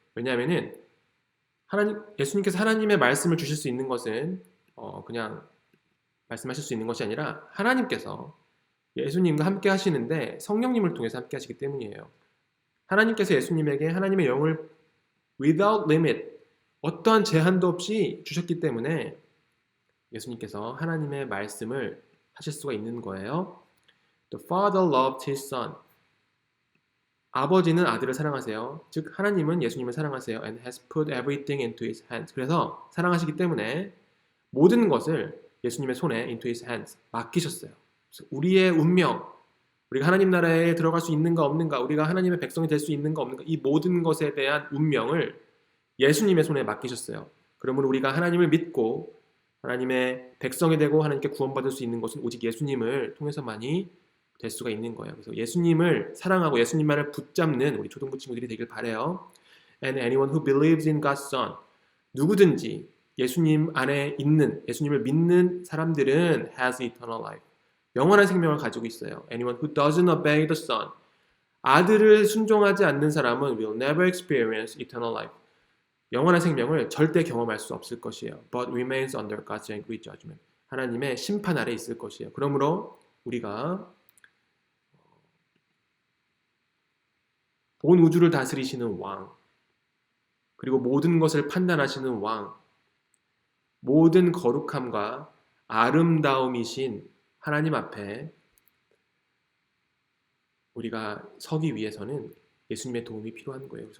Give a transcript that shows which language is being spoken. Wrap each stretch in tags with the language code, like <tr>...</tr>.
<ko>왜냐하면은 예수님께서 하나님의 말씀을 주실 수 있는 것은 그냥 말씀하실 수 있는 것이 아니라 하나님께서 예수님과 함께 하시는데 성령님을 통해서 함께 하시기 때문이에요. 하나님께서 예수님에게 하나님의 영을</ko> <en>without limit,</en> <ko>어떠한 제한도 없이 주셨기 때문에 예수님께서 하나님의 말씀을 하실 수가 있는 거예요.</ko> <en>The Father loved His Son.</en> <ko>아버지는 아들을 사랑하세요. 즉 하나님은 예수님을 사랑하세요.</ko> <en>And has put everything into His hands.</en> <ko>그래서 사랑하시기 때문에 모든 것을 예수님의 손에</ko> <en>into His hands</en> <ko>맡기셨어요. 우리의 운명, 우리가 하나님 나라에 들어갈 수 있는가 없는가, 우리가 하나님의 백성이 될 수 있는가 없는가, 이 모든 것에 대한 운명을 예수님의 손에 맡기셨어요. 그러므로 우리가 하나님을 믿고 하나님의 백성이 되고 하나님께 구원받을 수 있는 것은 오직 예수님을 통해서만이 될 수가 있는 거예요. 그래서 예수님을 사랑하고 예수님만을 붙잡는 우리 초등부 친구들이 되길 바라요.</ko> <en>And anyone who believes in God's Son.</en> <ko>누구든지 예수님 안에 있는, 예수님을 믿는 사람들은</ko> <en>has eternal life.</en> <ko>영원한 생명을 가지고 있어요.</ko> <en>Anyone who doesn't obey the Son.</en> <ko>아들을 순종하지 않는 사람은</ko> <en>will never experience eternal life.</en> <ko>영원한 생명을 절대 경험할 수 없을 것이에요.</ko> <en>But remains under God's angry judgment.</en> <ko>하나님의 심판 아래 있을 것이에요. 그러므로 우리가 온 우주를 다스리시는 왕, 그리고 모든 것을 판단하시는 왕, 모든 거룩함과 아름다움이신 하나님 앞에 우리가 서기 위해서는 예수님의 도움이 필요한 거예요.</ko>